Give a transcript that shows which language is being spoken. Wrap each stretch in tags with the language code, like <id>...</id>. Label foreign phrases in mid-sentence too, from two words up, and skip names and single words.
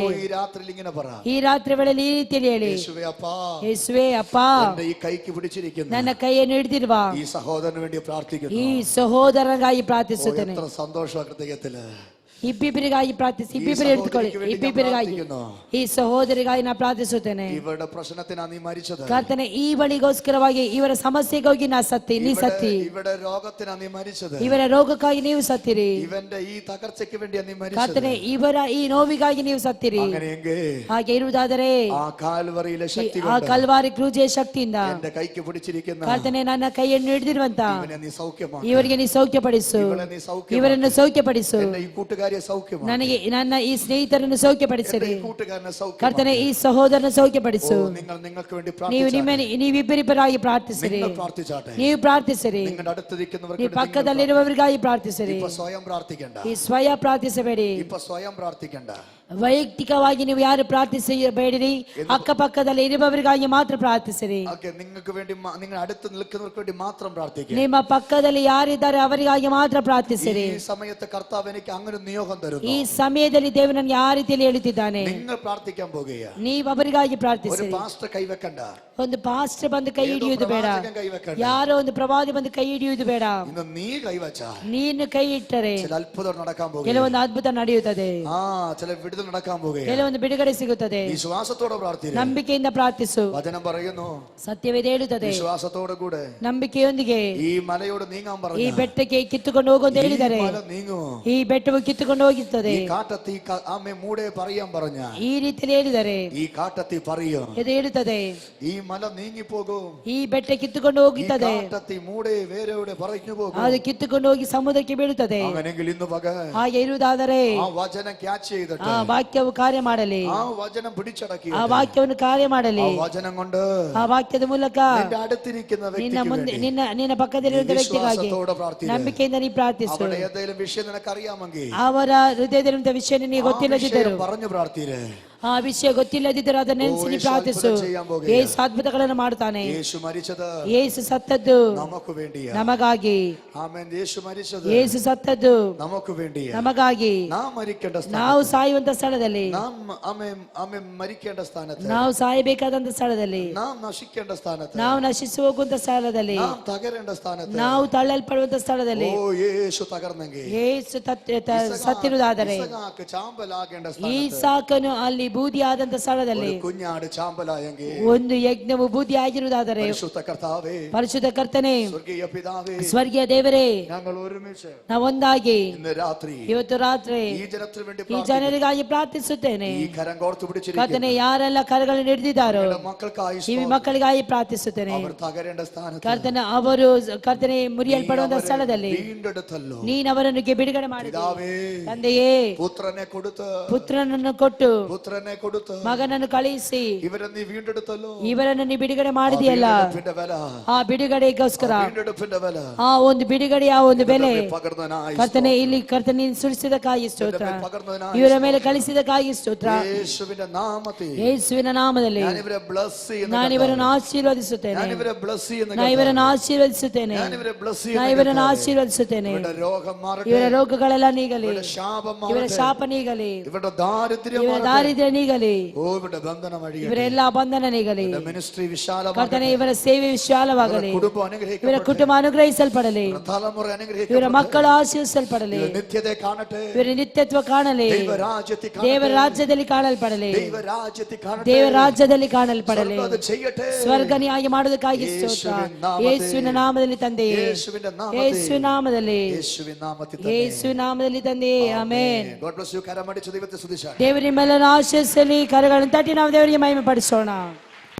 <ml>ഈ രാത്രിയിൽ ഇങ്ങനെ പറ.</ml> <kn>ಈ ರಾತ್ರಿ ವೇಳೆಯಲ್ಲಿ ಈ ರೀತಿಯಲ್ಲಿ ಹೇಳಿ,</kn> <ml>യേശുവേ അപ്പാ,</ml> <kn>ಯೇಸುವೇ ಅಪ್ಪ,</kn> <ml>എന്റെ ಈ ಕೈക്ക് പിടിച്ചിരിക്കുന്ന</ml> <kn>ನನ್ನ ಕೈಯನ್ನು ಹಿಡಿದಿರುವ</kn> <ml>ഈ സഹോദരന് വേണ്ടി പ്രാർത്ഥിക്കുന്നു.</ml> <kn>ಈ ಸಹೋದರನಿಗಾಗಿ ಪ್ರಾರ್ಥಿಸುತ್ತೇನೆ.</kn> <ml>എത്ര സന്തോഷ ഹൃദയത്തില്.</ml> <kn>ಇಬ್ಬಿಬ್ಬರಿಗಾಗಿ ಪ್ರಾರ್ಥಿಸಿ. ಇಬ್ಬಿಬ್ಬರು ಹಿಡಿದುಕೊಳ್ಳಿ. ಇಬ್ಬಿಬ್ಬರಿಗಾಗಿ ಈ ಸಹೋದರಿಗಾಗಿ ನಾ ಪ್ರಾರ್ಥಿಸುತ್ತೇನೆ.</kn> <ml>ಇವರ ಪ್ರಶ್ನത്തിനാ നീ മരിച്ചത്.</ml> <kn>ಕರ್ತನೆ, ಈ ಬಳಿಗೋಸ್ಕರವಾಗಿ ಇವರ ಸಮಸ್ಯೆಗಾಗಿ ನಾ ಸತ್ತಿ, ನೀ ಸತ್ತಿ.</kn> <ml>ಇವರ ರೋಗത്തിനാ നീ മരിച്ചത്.</ml> <kn>ಇವರ ರೋಗಕ್ಕಾಗಿ ನೀವು ಸತ್ತಿರಿ.</kn> <ml>ഇവന്റെ ಈ തകർച്ചയ്ക്ക് വേണ്ടിയാ നീ മരിച്ചത്.</ml> <kn>ಕರ್ತನೆ, ಇವರ ಈ ನೋವಿಗಾಗಿ ನೀವು ಸತ್ತಿರಿ.</kn> <ml>അങ്ങനെയെങ്കിൽ</ml> <kn>ಹಾಗೆ ಇರುವುದಾದರೆ</kn> <ml>ആ കാൽവറിയിലെ ശക്തി</ml> <kn>ಆ ಕಲ್ವಾರಿ ಕ್ರೂಜೆಯ ಶಕ್ತಿಯಿಂದ</kn> <ml>എന്റെ ಕೈക്ക് പിടിച്ചിരിക്കുന്ന</ml> <kn>ಕರ್ತನೆ, ನನ್ನ ಕೈಯನ್ನು ಹಿಡಿದಿರುವಂತ</kn> <ml>ഇവനെ നീ സൗഖ്യമാക്ക്.</ml> <kn>ಇವರಿಗೆ ನೀ ಸೌಖ್ಯಪಡಿಸು.</kn> <ml>ഇവളെ നീ സൗഖ്യമാക്ക്.</ml> <kn>ಇವರನ್ನು ಸೌಖ್ಯಪಡಿಸು.</kn> <ml>എന്റെ ಈ കൂട്ടുകാരിയെ സൗഖ്യമാക്ക്.</ml> <kn>ನನಗೆ ನನ್ನ ಈ ಸ್ನೇಹಿತರನ್ನು ಸೌಖ್ಯಪಡಿಸಿರಿ.</kn> <ml>ഈ കൂട്ടുകാരനെ സൗഖ്യമാക്ക്.</ml> <kn>ಕರ್ತನೆ, ಈ ಸಹೋದರನ ಸೌಖ್ಯಪಡಿಸು.</kn> <ml>നിങ്ങൾക്ക് വേണ്ടി</ml> <kn>ನೀವಿಬ್ಬರಿಬ್ಬರಾಗಿ ಪ್ರಾರ್ಥಿಸಿರಿ.</kn> <ml>നിങ്ങൾ പ്രാർത്ഥിച്ചാട്ടെ.</ml> <kn>ನೀವು ಪ್ರಾರ್ಥಿಸಿರಿ.</kn> <ml>നിങ്ങളുടെ അടുത്ത്</ml> <kn>ಈ</kn> <ml>നിൽക്കുന്നവർക്ക്</ml> <kn>ಪಕ್ಕದಲ್ಲಿರುವವರಿಗಾಗಿ ಪ್ರಾರ್ಥಿಸಿರಿ.</kn> <ml>ഇപ്പൊ സ്വയം പ്രാർത്ഥിക്കണ്ട.</ml> <kn>ಈ ಸ್ವಯ ಪ್ರಾರ್ಥಿಸಬೇಡಿ.</kn> <ml>ഇപ്പൊ സ്വയം പ്രാർത്ഥിക്കണ്ട.</ml> <kn>ವೈಯಕ್ತಿಕವಾಗಿ ನೀವು ಯಾರು ಪ್ರಾರ್ಥಿಸಬೇಡಿರಿ. ಅಕ್ಕಪಕ್ಕದಲ್ಲಿ ಇರುವವರಿಗಾಗಿ ಮಾತ್ರ ಪ್ರಾರ್ಥಿಸಿರಿ.</kn> <ml>നിങ്ങൾക്ക് വേണ്ടി നിങ്ങളുടെ അടുത്ത് നിൽക്കുന്നവർക്ക് വേണ്ടി മാത്രം പ്രാർത്ഥിക്കുക.</ml> <kn>ನಿಮ್ಮ ಪಕ್ಕದಲ್ಲಿ ಯಾರಿದ್ದಾರೆ ಅವರಿಗಾಗಿ ಮಾತ್ರ ಪ್ರಾರ್ಥಿಸಿರಿ.</kn> <ml>ഈ സമയത്ത് കർത്താവ് എനിക്ക് അങ്ങനെ നിയോഗം തരുന്നു.</ml> <kn>ಈ ಸಮಯದಲ್ಲಿ ದೇವರು ನನಗೆ ಆ ರೀತಿಯಲ್ಲಿ ಹೇಳುತ್ತಿದ್ದಾನೆ,</kn> <ml>നിങ്ങൾ പ്രാർത്ഥിക്കാൻ പോകുകയാ.</ml> <kn>ನೀವು ಅವರಿಗಾಗಿ</kn> <ml>ഒരു</ml> <kn>ಪ್ರಾರ್ಥಿಸಿರಿ.</kn> <ml>പാസ്റ്റർ ಕೈവെക്കണ്ട.</ml> <kn>ಒಂದು ಪಾಸ್ಟರ್ ಬಂದು ಕೈ ಹಿಡಿಯುವುದು ಬೇಡ.</kn> <ml>കൈവെക്കണ്ട.</ml> <kn>ಯಾರೋ ಒಂದು ಪ್ರವಾದಿ ಬಂದು ಕೈ ಹಿಡಿಯುವುದು ಬೇಡ.</kn> <ml>ഇന്ന് നീ കൈവച്ചാ</ml> <kn>ನೀನು ಕೈ ಇಟ್ಟರೆ</kn> <ml>ചില അത്ഭുതം നടക്കാൻ പോകുക.</ml> <kn>ಕೆಲವೊಂದು ಅದ್ಭುತ ನಡೆಯುತ್ತದೆ.</kn> <ml>ചില വിടുതൽ നടക്കാൻ പോകുക.</ml> <kn>ಕೆಲವೊಂದು ಬಿಡುಗಡೆ ಸಿಗುತ್ತದೆ.</kn> <ml>വിശ്വാസത്തോടെ പ്രാർത്ഥിക്കുക.</ml> <kn>ನಂಬಿಕೆಯಿಂದ ಪ್ರಾರ್ಥಿಸು.</kn> <ml>വചനം പറയുന്നു,</ml> <kn>ಸತ್ಯವೇದ ಹೇಳುತ್ತದೆ,</kn> <ml>വിശ്വാസത്തോടെ കൂടെ</ml> <kn>ನಂಬಿಕೆಯೊಂದಿಗೆ</kn> <ml>ഈ മലയോട് നീങ്ങാൻ</ml> <kn>ಈ</kn> <ml>പറഞ്ഞു.</ml> <kn>ಬೆಟ್ಟಕ್ಕೆ ಕಿತ್ತುಕೊಂಡು ಹೋಗು ಅಂತ ಹೇಳಿದರೆ</kn> <ml>മല നീങ്ങും.</ml> <kn>ಈ ಬೆಟ್ಟವು ಕಿತ್ತುಕೊಂಡು ಹೋಗುತ್ತದೆ.</kn> <ml>ഈ കാട്ടത്തി ആമേ മൂടെ പറയാൻ പറഞ്ഞ</ml> <kn>ಈ ರೀತಿಯಲ್ಲಿ ಹೇಳಿದರೆ</kn> <ml>ഈ കാട്ടത്തി പറയും,</ml> <kn>ಇದು ಹೇಳುತ್ತದೆ,</kn> <ml>ഈ മല നീങ്ങിപ്പോകും.</ml> <kn>ಈ ಬೆಟ್ಟ ಕಿತ್ತುಕೊಂಡು</kn> <ml>ഈ</ml> <kn>ಹೋಗುತ್ತದೆ.</kn> <ml>കാട്ടത്തി മൂടെ വേരോടെ പറഞ്ഞു പോകും.</ml> <kn>ಅದು ಕಿತ್ತುಕೊಂಡು ಹೋಗಿ ಸಮುದ್ರಕ್ಕೆ ಬೀಳುತ್ತದೆ.</kn> <ml>അങ്ങനെങ്കിൽ ഇന്ന് പകൽ</ml> <kn>ಹಾಗೆ ಇರುವುದಾದರೆ</kn> <ml>ആ വചനം ക്യാച്ച് ചെയ്തിട്ട്</ml> <kn>ಆ ವಾಕ್ಯವು ಕಾರ್ಯ ಮಾಡಲಿ.</kn> <ml>ആ വചനം പിടിച്ചടക്കി</ml> <kn>ಆ ವಾಕ್ಯವನ್ನು ಕಾರ್ಯ ಮಾಡಲಿ.</kn> <ml>ആ വചനം കൊണ്ട്</ml> <kn>ಆ ವಾಕ್ಯದ ಮೂಲಕ</kn> <ml>നിന്റെ അടുത്തിരിക്കുന്ന</ml> <kn>ನಿನ್ನ</kn> <ml>വ്യക്തിക്ക്</ml> <kn>ಮುಂದೆ</kn> <ml>വേണ്ടി</ml> <kn>ನಿನ್ನ ಪಕ್ಕದಲ್ಲಿರುವ ವ್ಯಕ್ತಿಗಾಗಿ</kn> <ml>വിശ്വാസത്തോടെ പ്രാർത്ഥിക്കുക.</ml> <kn>ನಂಬಿಕೆಯಿಂದ ನೀ ಪ್ರಾರ್ಥಿಸು.</kn> <ml>അവിടെ ഏതെങ്കിലും ವಿಷಯ നിനക്കറിയാമെങ്കിൽ</ml> <kn>ಅವರ ಹೃದಯದಲ್ಲಿರುವಂತಹ ವಿಷಯ ನಿನಗೆ ಗೊತ್ತಿಲ್ಲದಿದ್ದರು,</kn> <ml>പറഞ്ഞു പ്രാർത്ഥിരെ.</ml> <kn>ಆ ವಿಷಯ ಗೊತ್ತಿಲ್ಲದಿದ್ದರೂ ಅದನ್ನ ನೆನೆಸಿ ನೀ ಪ್ರಾರ್ಥಿಸು. ಯೇಸು ಅದ್ಭುತಗಳನ್ನು ಮಾಡುತ್ತಾನೆ.</kn> <ml>യേശു മരിച്ചത്</ml> <kn>ಯೇಸು ಸತ್ತದ್ದು</kn> <ml>നമുക്ക് വേണ്ടിയാ.</ml> <kn>ನಮಗಾಗಿ.</kn> <ml>ആമേൻ. യേശു മരിച്ചത്</ml> <kn>ಯೇಸು ಸತ್ತದ್ದು</kn> <ml>നമുക്ക് വേണ്ടിയാ.</ml> <kn>ನಮಗಾಗಿ.</kn> <ml>നാം മരിക്കേണ്ട</ml> <kn>ನಾವು</kn> <ml>സ്ഥാനത്ത്,</ml> <kn>ಸಾಯುವಂತ ಸ್ಥಳದಲ್ಲಿ,</kn> <ml>നാം ആമേൻ മരിക്കേണ്ട സ്ഥാനത്ത്,</ml> <kn>ನಾವು ಸಾಯಬೇಕಾದಂತ ಸ್ಥಳದಲ್ಲಿ,</kn> <ml>നാം നശിക്കേണ്ട സ്ഥാനത്ത്,</ml> <kn>ನಾವು ನಶಿಸಿ ಹೋಗುವಂತ ಸ್ಥಳದಲ್ಲಿ,</kn> <ml>നാം തകരേണ്ട സ്ഥാനത്ത്,</ml> <kn>ನಾವು ತಳ್ಳಲ್ಪಡುವಂತ ಸ್ಥಳದಲ್ಲಿ</kn> <ml>ഓ യേശു തകർന്നെങ്കിൽ,</ml> <kn>ಯೇಸು ಸತ್ತಿರುವುದಾದರೆ,</kn> <ml>ഇസഹാക്ക് ചാമ്പലാകേണ്ട</ml> <kn>ಈ</kn> <ml>സ്ഥാനത്ത്,</ml> <kn>ಸಾಕನು ಅಲ್ಲಿ ಬೂದಿ ಆದಂತ ಸ್ಥಳದಲ್ಲಿ,</kn> <ml>ഒരു കുഞ്ഞാട് ചാമ്പലായെങ്കിൽ,</ml> <kn>ಒಂದು ಯಜ್ಞವು ಬೂದಿ ಆಗಿರುವುದಾದರೆ,</kn> <ml>പരിശുദ്ധ കർത്താവേ,</ml> <kn>ಪರಿಶುದ್ಧ ಕರ್ತನೆ,</kn> <ml>സ്വർഗീയ പിതാവേ,</ml> <kn>ಸ್ವರ್ಗೀಯ ದೇವರೇ,</kn> <ml>ഞങ്ങൾ ഒരുമിച്ച്</ml> <kn>ನಾವು ಒಂದಾಗಿ</kn> <ml>ഇന്ന് രാത്രി</ml> <kn>ಇವತ್ತು ರಾತ್ರಿ</kn> <ml>ഈ ജനത്തിന് വേണ്ടി</ml> <kn>ಈ ಜನರಿಗಾಗಿ ಪ್ರಾರ್ಥಿಸುತ್ತೇನೆ.</kn> <ml>ഈ കരം കോർത്തു പിടിച്ചിരിക്കുന്ന</ml> <kn>ಕರ್ತನೆ, ಯಾರೆಲ್ಲ ಕರಗಳನ್ನು ಹಿಡಿದಿದ್ದಾರೋ</kn> <ml>മക്കൾക്കായി</ml> <kn>ಈ ಮಕ್ಕಳಿಗಾಗಿ ಪ್ರಾರ್ಥಿಸುತ್ತೇನೆ.</kn> <ml>അവർ ತಗರೇണ്ട സ്ഥാനത്ത്,</ml> <kn>ಕರ್ತನೆ, ಅವರು ಕರ್ತನೆ ಮುರಿಯಲ್ಪಡುವಂತ ಸ್ಥಳದಲ್ಲಿ</kn> <ml>വീണ്ടെടുത്തല്ലോ.</ml> <kn>ನೀನು ಅವರನ್ನು ಬಿಡುಗಡೆ ಮಾಡಿದೆ.</kn> <ml>പിതാവേ,</ml> <kn>ತಂದೆಯೇ,</kn> <ml>പുത്രനെ കൊടുത്ത്</ml> <kn>ಪುತ್ರನನ್ನು ಕೊಟ್ಟು</kn> <ml>പുത്രൻ പുത്രനെ കൊടുത്ത്</ml> <kn>ಮಗನನ್ನು ಕಳಿಸಿ</kn> <ml>ഇവരെ നീ വീണ്ടെടുത്തല്ലോ.</ml> <kn>ಇವರನ್ನು ನೀ ಬಿಡುಗಡೆ ಮಾಡಿದೆಯಲ್ಲ,</kn> <ml>വീണ്ടെടുപ്പിന്റെ വില,</ml> <kn>ಆ ಬಿಡುಗಡೆಗೋಸ್ಕರ</kn> <ml>വീണ്ടെടുപ്പിന്റെ വില,</ml> <kn>ಆ ಒಂದು ಬಿಡುಗಡೆ, ಆ ಒಂದು ಬೆಲೆ</kn> <ml>പകർന്നതിനായി</ml> <kn>ಕರ್ತನೆ ಇಲ್ಲಿ ಕರ್ತನೆ ಸುರಿಸಿದಕ್ಕಾಗಿ ಸ್ತೋತ್ರ,</kn> <ml>പകർന്നതിനായി</ml> <kn>ಇವರ ಮೇಲೆ ಕಳಿಸಿದಕ್ಕಾಗಿ ಸ್ತೋತ್ರ.</kn> <ml>യേശുവിന്റെ നാമത്തിൽ</ml> <kn>ಯೇಸುವಿನ ನಾಮದಲ್ಲಿ</kn> <ml>ഞാൻ ഇവരെ bless ചെയ്യുന്നു.</ml> <kn>ನಾನು ಇವರನ್ನು ಆಶೀರ್ವದಿಸುತ್ತೇನೆ,</kn> <ml>ഞാൻ ഇവരെ bless ചെയ്യുന്നു.</ml> <kn>ನಾನು ಇವರನ್ನು ಆಶೀರ್ವದಿಸುತ್ತೇನೆ,</kn> <ml>ഞാൻ ഇവരെ bless</ml> <kn>ನಾನು</kn> <ml>ചെയ്യുന്നു.</ml> <kn>ಇವರನ್ನು ಆಶೀರ್ವದಿಸುತ್ತೇನೆ.</kn> <ml>ഇവരുടെ രോഗം മാറട്ടെ,</ml> <kn>ಇವರ ರೋಗಗಳೆಲ್ಲ ನೀಗಲಿ,</kn> <ml>ഇവരുടെ ശാപം</ml> <kn>ಇವರ</kn> <ml>മാറട്ടെ,</ml> <kn>ಶಾಪ ನೀಗಲಿ,</kn> <ml>ഇവരുടെ ദാരിദ്ര്യം</ml> <kn>ಇವರ</kn> <ml>മാറട്ടെ,</ml> <kn>ದಾರಿದ್ರ್ಯ ನೀಗಲಿ,</kn> <ml>ഓ ഇവരുടെ ബന്ധനം അഴിയട്ടെ,</ml> <kn>ಇವರೆಲ್ಲ ಬಂಧನ ನೀಗಲಿ.</kn> <ml>മിനിസ്ട്രി വിശാലമാകട്ടെ,</ml> <kn>ಕರ್ತನೆ ಇವರ ಸೇವೆ ವಿಶಾಲವಾಗಲಿ,</kn> <ml>കുടുംബം</ml> <kn>ಇವರ</kn> <ml>അനുഗ്രഹിക്കപ്പെടട്ടെ,</ml> <kn>ಕುಟುಂಬ ಅನುಗ್ರಹಿಸಲ್ಪಡಲಿ,</kn> <ml>തലമുറ</ml> <kn>ಇವರ</kn> <ml>അനുഗ്രഹിക്കപ്പെടട്ടെ,</ml> <kn>ಮಕ್ಕಳು ಆಶೀರ್ವಿಸಲ್ಪಡಲಿ,</kn> <ml>നിത്യത്തെ കാണട്ടെ,</ml> <kn>ಇವರ ನಿತ್ಯತ್ವ ಕಾಣಲಿ,</kn> <ml>ദൈവരാജ്യത്തിൽ</ml> <kn>ದೇವರ</kn> <ml>കാണട്ടെ,</ml> <kn>ರಾಜ್ಯದಲ್ಲಿ ಕಾಣಲ್ಪಡಲಿ,</kn> <ml>ദൈവരാജ്യത്തിൽ കാണട്ടെ,</ml> <kn>ದೇವರ ರಾಜ್ಯದಲ್ಲಿ ಕಾಣಲ್ಪಡಲಿ. ಸ್ವರ್ಗ ಅದು ചെയ്യട്ടെ. ಸ್ವರ್ಗನಿಯಾಗಿ ಮಾಡುವುದಕ್ಕಾಗಿ ಸ್ತೋತ್ರ. ಯೇಸುವಿನ ನಾಮದಲ್ಲಿ ತಂದೆಯೇ,</kn> <ml>യേശുവിന്റെ നാമത്തിൽ,</ml> <kn>ಯೇಸುವಿನ ನಾಮದಲ್ಲಿ,</kn> <ml>യേശുവിൻ നാമത്തിൽ തന്നെ.</ml> <kn>ಯೇಸುವಿನ ನಾಮದಲ್ಲಿ ತಂದೆಯೇ, ಆಮೆನ್.</kn> <en>God bless you.</en> <ml>കരമടിച്ച് ദൈവത്തെ സ്തുതിച്ചാട്ടെ.</ml> <kn>ದೇವರ ನಿಮ್ಮೆಲ್ಲರನ್ನು ಆಶೀರ್ವದಿಸಲಿ. ಕರಗಳನ್ನು ತಟ್ಟಿ ನಾವು ದೇವರಿಗೆ ಮಹಿಮೆ ಪಡಿಸೋಣ.</kn>